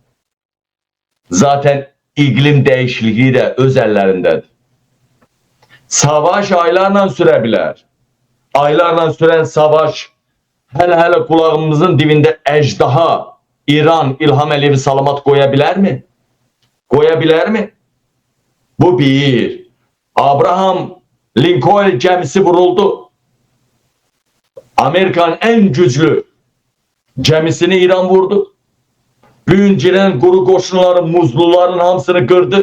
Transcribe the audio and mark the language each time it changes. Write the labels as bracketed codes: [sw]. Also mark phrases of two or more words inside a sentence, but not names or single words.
[az] Zaten iqlim dəyişikliyi də öz əllərindədir. Savaş aylarla sürə bilər. Aylarla sürən savaş hələ qulağımızın dibində əcdaha İran İlham Əliyevi salamat qoya bilər mi? Qoya bilər mi? Bu bir. [tr] Abraham Lincoln gemisi vuruldu. Amerika'nın en güçlü gemisini İran vurdu. Bugün giren [az] quru qoşunların, muzluların hamısını qırdı.